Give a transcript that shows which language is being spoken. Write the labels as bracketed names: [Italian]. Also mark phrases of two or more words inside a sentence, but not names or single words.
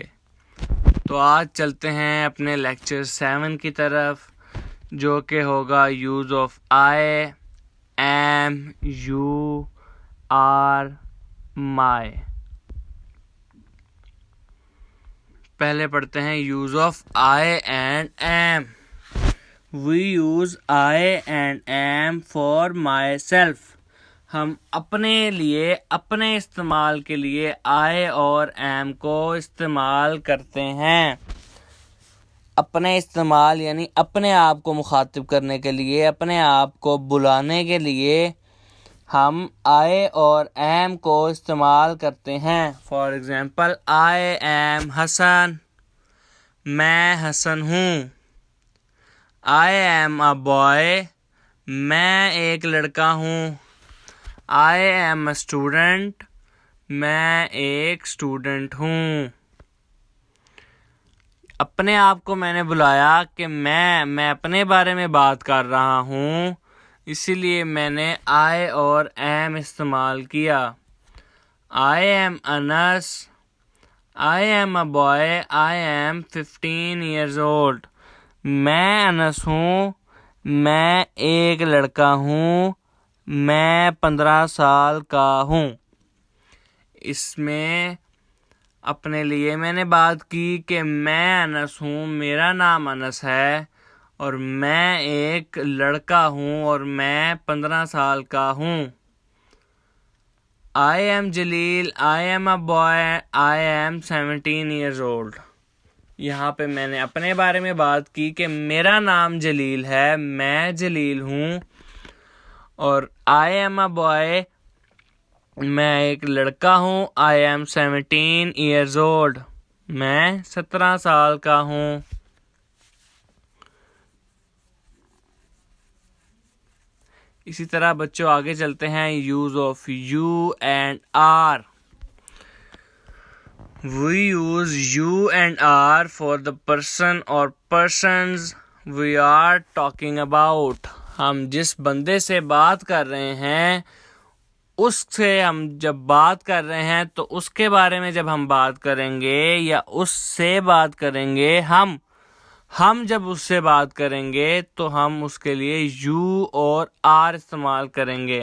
[Hindi] तो आज चलते हैं अपने लेक्चर 7 की तरफ, जो कि होगा [English] use of I, am, you, are, my. [Hindi] पहले पढ़ते हैं [English] use of I and am. We use I and am for myself. [Hindi] हम अपने लिए, अपने इस्तेमाल के लिए I और am को इस्तेमाल करते हैं। अपने इस्तेमाल यानी अपने आप को मुखातिब करने के लिए, अपने आप को बुलाने के लिए हम I और am को इस्तेमाल करते हैं। [English] for example, I am हसन, [Hindi] मैं हसन हूँ। [English] I am a boy, [Hindi] मैं एक लड़का हूँ। [English] I am a student, [Hindi] मैं एक स्टूडेंट हूँ। अपने आप को मैंने बुलाया कि मैं अपने बारे में बात कर रहा हूँ, इसीलिए मैंने I और am इस्तेमाल किया। [English] I am Anas, I am a boy, I am 15 years old. [Hindi] मैं अनस हूँ, मैं एक लड़का हूँ, मैं 15 साल का हूँ। इसमें अपने लिए मैंने बात की कि मैं अनस हूँ, मेरा नाम अनस है और मैं एक लड़का हूँ और मैं 15 साल का हूँ। [English] I am जलील, I am a boy, I am 17 years old. [Hindi] यहाँ पे मैंने अपने बारे में बात की कि मेरा नाम जलील है, मैं जलील हूँ और [English] I am a boy, [Hindi] मैं एक लड़का हूँ। [English] I am 17 years old, [Hindi] मैं 17 साल का हूँ। इसी तरह बच्चों आगे चलते हैं [English] use of you and are. We use you and are for the person or persons we are talking about. [Hindi] हम जिस बंदे से बात कर रहे हैं, उससे हम जब बात कर रहे हैं तो उसके बारे में जब हम बात करेंगे या उससे बात करेंगे, हम जब उससे बात करेंगे तो हम उसके लिए यू और आर इस्तेमाल करेंगे।